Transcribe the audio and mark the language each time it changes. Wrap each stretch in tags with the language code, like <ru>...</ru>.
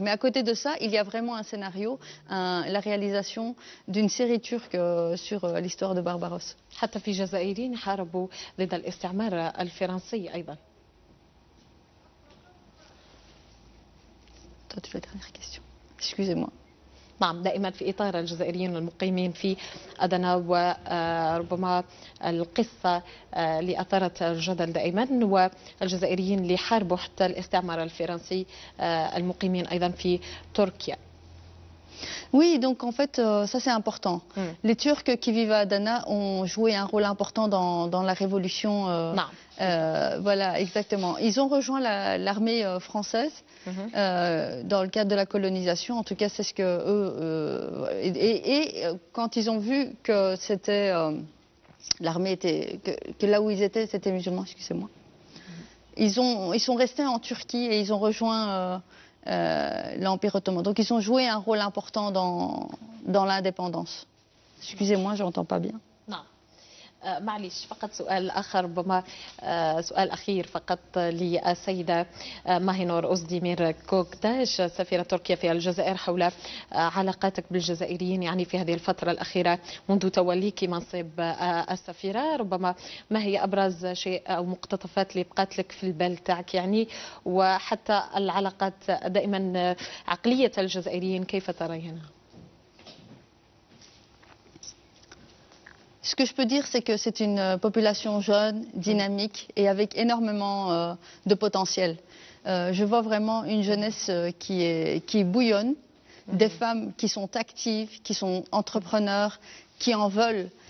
<fr>Mais à côté de ça, il y a vraiment un scénario, la réalisation d'une série turque sur l'histoire de Barbaros.</fr> <ar>حتى في جزائريين حاربوا ضد الاستعمار الفرنسي أيضا.</ar> <fr>La dernière question. Excusez-moi.</fr> <ar>نعم دائما في إطار الجزائريين المقيمين في أدنى وربما القصة اللي أثارت الجدل دائما والجزائريين اللي حاربوا حتى الاستعمار الفرنسي المقيمين أيضا في تركيا.</ar> <fr>Oui, donc en fait, ça c'est important. Les Turcs qui vivent à Adana ont joué un rôle important dans la révolution. Voilà, exactement. Ils ont rejoint l'armée française dans le cadre de la colonisation. En tout cas, c'est ce que eux. Et quand ils ont vu que c'était l'armée était que là où ils étaient, c'était musulmans. Excusez-moi. Ils sont restés en Turquie et ils ont rejoint. L'Empire ottoman. Donc ils ont joué un rôle important dans l'indépendance. Excusez-moi, j'entends pas bien.</fr> <ar>معليش فقط سؤال آخر ربما سؤال أخير فقط للسيدة ماهينور أوزديمير كوكتاش سفيرة تركيا في الجزائر حول علاقاتك بالجزائريين يعني في هذه الفترة الأخيرة منذ توليك منصب السفيرة ربما ما هي أبرز شيء أو مقتطفات اللي بقات لك في البال تاعك يعني وحتى العلاقات دائما عقلية الجزائريين كيف ترينها؟</ar> <fr>Ce que je peux dire, c'est que c'est une population jeune, dynamique et avec énormément de potentiel. Je vois vraiment une jeunesse qui bouillonne, des femmes qui sont actives, qui sont entrepreneurs, qui en veulent.</fr>